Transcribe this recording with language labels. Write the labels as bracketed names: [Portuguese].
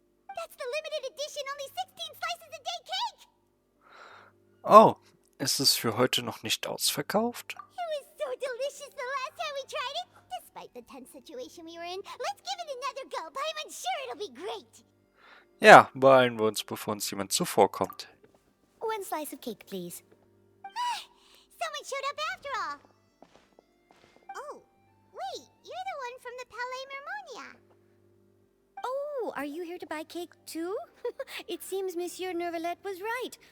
[English] That's the limited edition only 16 slices a day cake! [German] Oh, ist es für heute noch nicht ausverkauft? [English] It was so delicious the last time we tried it. Despite the tense situation we were in, let's give it another go. Paimon's sure it'll be great. [German] Ja, beeilen wir uns, bevor uns jemand zuvorkommt. [English] One slice of cake, please. Someone showed up after all. Oh, wait, you're the one from the Palais Mermonia. Oh, are you here to buy cake too? It seems Monsieur Nervalette was right.